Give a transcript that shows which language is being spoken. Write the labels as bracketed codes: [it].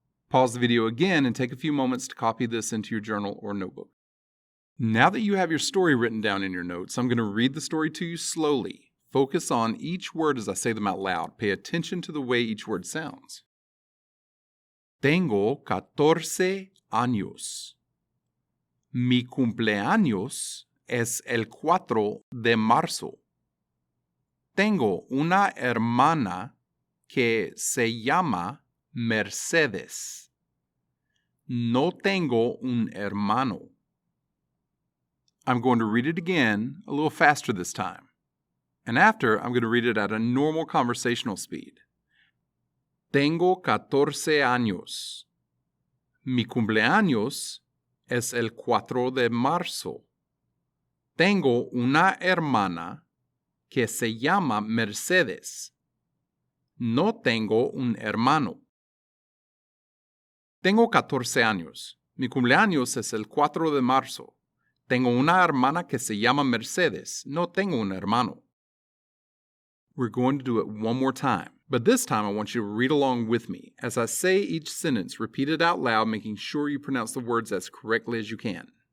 [en] Pause the video again and take a few moments to copy this into your journal or notebook. Now that you have your story written down in your notes, I'm going to read the story to you slowly. Focus on each word as I say them out loud. Pay attention to the way each word sounds. [es] Tengo 14 años. Mi cumpleaños es el 4 de marzo. Tengo una hermana que se llama Mercedes. No tengo un hermano. [en] I'm going to read it again, a little faster this time. And after, I'm going to read it at a normal conversational speed. [es] Tengo 14 años. Mi cumpleaños es el 4 de marzo. Tengo una hermana que se llama Mercedes. No tengo un hermano. Tengo 14 años. Mi cumpleaños es el 4 de marzo. Tengo una hermana que se llama Mercedes. No tengo un hermano. [en] We're going to do it one more time, but this time I want you to read along with me. As I say each sentence, repeat it out loud, making sure you pronounce the words as correctly as you can.